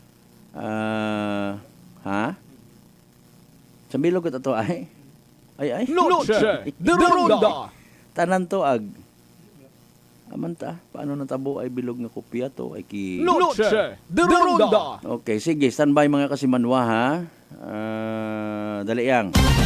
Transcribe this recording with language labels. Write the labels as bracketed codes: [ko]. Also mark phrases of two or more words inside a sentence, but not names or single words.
[akl] Ha? Sambilog ito ay. Ay. Noche de Ronda. Tanan to ag. Amanta, paano natabo ay bilog nga kopya to? Ay ki... Noche de Ronda. Okay, sige. Standby mga kasimanwa ha. Dali yang.